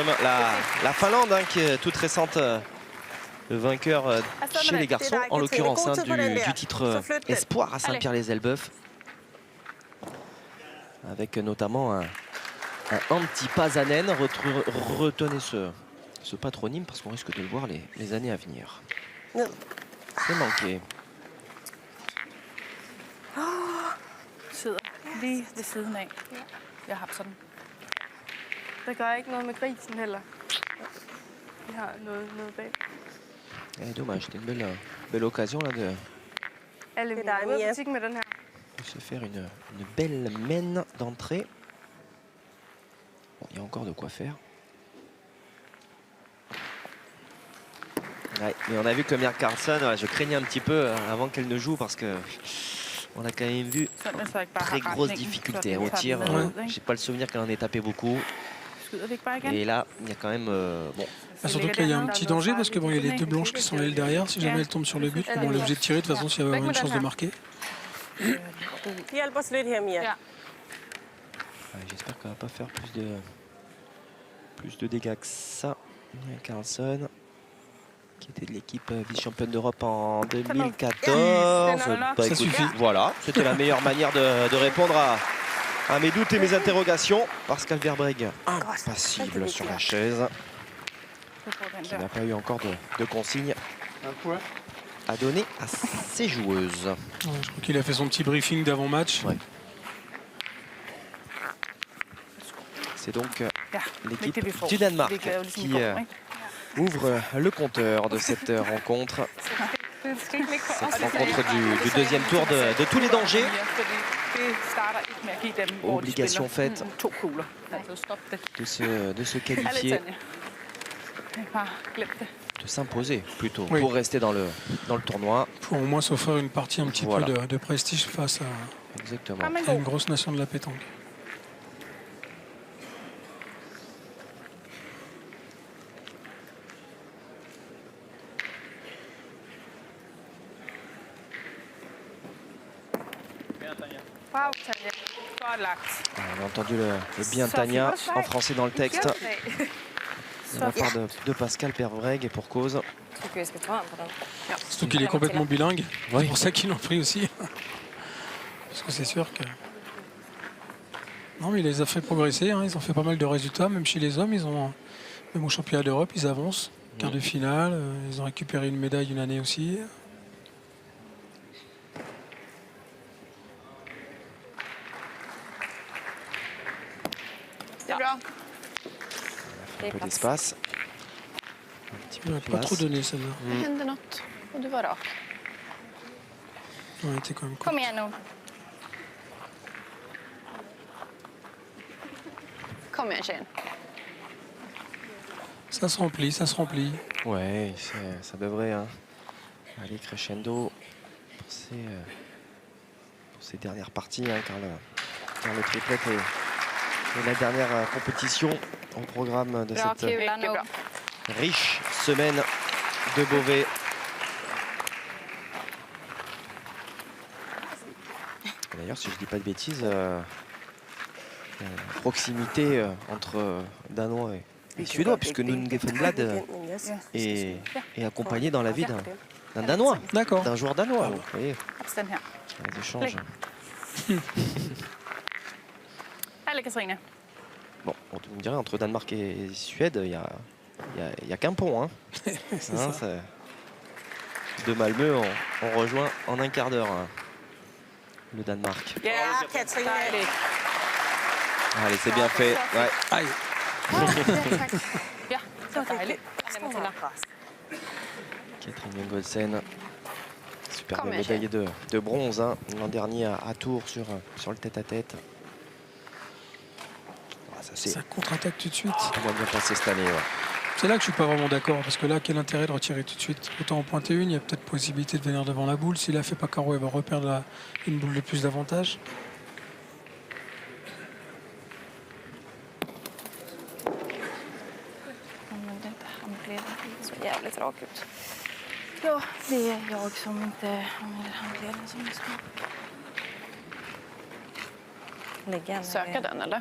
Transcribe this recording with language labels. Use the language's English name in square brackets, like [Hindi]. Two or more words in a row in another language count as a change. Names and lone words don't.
[French] La Finlande, hein, qui est toute récente vainqueur chez les garçons, en l'occurrence hein, du titre Espoir à Saint-Pierre-les-Elbeuf. Avec notamment un Antti Pasanen. Retenez ce patronyme parce qu'on risque de le voir les années à venir. C'est manqué. [Danish] Sidder lige ved siden af. Jeg har sådan. Der gør ikke noget med grisen heller. Vi har noget bag. [French] Dommage, c'était une belle occasion là, de [Danish] Alle vi er ude i butikken med den her. [French] se faire une belle mène d'entrée. Bon, il y a encore de quoi faire. Ouais, mais on a vu que Mia Karlsson, je craignais un petit peu avant qu'elle ne joue parce que on a quand même vu [Danish] Sådan, så jeg ikke bare [French] très [Danish] har [French] grosse [Danish] retningen, [French] difficulté [Danish] så [French] au [Danish] vi tager [French] tir. [Danish] den med ud, ikke? [French] J'ai pas le souvenir qu'elle en ait tapé beaucoup. Skyder vi ikke bare igen? Et là, il y a quand même bon. Surtout que là, il y a un petit danger parce que bon, il y a les deux blanches qui sont là derrière. Si jamais elles tombent sur le but, bon, on est obligé de tirer de toute façon s'il y a vraiment une chance de marquer. [Danish] Hjælp os lidt her, Mia. Ja. [French] Ouais, j'espère qu'elle va pas faire plus de dégâts que ça. Mia Karlsson, qui était de l'équipe vice-championne d'Europe en 2014. Bah, Ça écoute, suffit. voilà, c'était la meilleure manière de répondre à mes doutes et mes interrogations. Pascal Verbreg, impassible sur la chaise, [Danish] Du får den [French] qui [Danish] der. [French] n'a pas eu encore de consignes à donner à ses joueuses. Ouais, je crois qu'il a fait son petit briefing d'avant-match. Ouais. C'est donc [Danish] Ja, [French] l'équipe [Danish] ikke det, vi får. [French] du Danemark [Danish] Det kan jo ligesom i [French] qui [Danish] går, ikke? [French] ouvre le compteur de cette rencontre. [Danish] Det skal ikke ligge på os. [French] Cette rencontre du deuxième tour de tous les dangers. [Danish] Fordi det starter ikke med at give dem, hvor de [French] Obligation [Danish] spiller [French] faite. [Danish] 2 kugler. Altså stop det. [French] De se Allez, qualifier, [Danish] Tanja. Bare glem det. [French] de s'imposer plutôt Oui. pour rester dans le tournoi. Pour au moins s'offrir une partie un petit Voilà. peu de prestige face Exactement. [Danish] Kom, en [French] à une [Danish] god. [French] grosse nation de la pétanque. [Danish] Bravo, Tanja. Godt lagt. [French] On a entendu le bien Ça Tanya fait en français dans le texte de la [Danish] Så [French] part de Pascal Verbreg et pour cause. [Danish] Jeg tror vi skal tage ham på den. [French] Surtout qu'il est complètement bilingue. Oui. C'est pour ça qu'ils l'ont pris aussi. Parce que c'est sûr que... Non, mais il les a fait progresser. Hein. Ils ont fait pas mal de résultats, même chez les hommes. Ils ont, même au championnat d'Europe, ils avancent. Quart de finale. Ils ont récupéré une médaille une année aussi. [Swedish] Det är bra. [French] Un peu d'espace. Un petit peu Il de n'a pas trop place. donné celle-là. [Swedish] Det hände något. Och du var rak. [French] Ouais, elle était quand même cool. [Swedish] Kom igen nu. Kom igen tjejen. [French] Ça se remplit, ça se remplit. Ouais, ça devrait aller crescendo pour ces dernières parties, hein, car le triplet est la dernière compétition au programme de [Swedish] Bra [French] cette [Swedish] kula nu. [French] riche semaine de Beauvais. D'ailleurs, si je dis pas de bêtises, proximité entre Danois et Suédois, puisque Nunge Fenblad est accompagné dans la vie d'un Danois, D'accord. d'un joueur danois. Vous voyez, [Danish] Haps den her. [French] les échanges. Allez, Katrine. Bon, tu me dirais, entre Danemark et Suède, il y a qu'un pont. Hein. Hein, de Malmö, on rejoint en un quart d'heure le Danemark. [Danish] Ja, Katrine. Dejligt. [French] Allez, c'est bien fait. Ouais. Aïe. [Danish] Ja, så dejligt. [French] Catherine Jungolsen, superbe Comme médaillée de bronze hein, l'an dernier à Tours sur le tête-à-tête. Ah, Ça contre-attaque tout de suite. Ça va bien passer cette année. Ouais. C'est là que je suis pas vraiment d'accord, parce que là, quel intérêt de retirer tout de suite? Autant en pointer une, il y a peut-être possibilité de venir devant la boule. S'il la fait pas carreau, elle va reperdre une boule de plus d'avantage. [Swedish] Använde inte handleden. Det såg jävligt rak ut. Ja, det är jag som inte använder handleden som jag ska. Lägga söka den eller?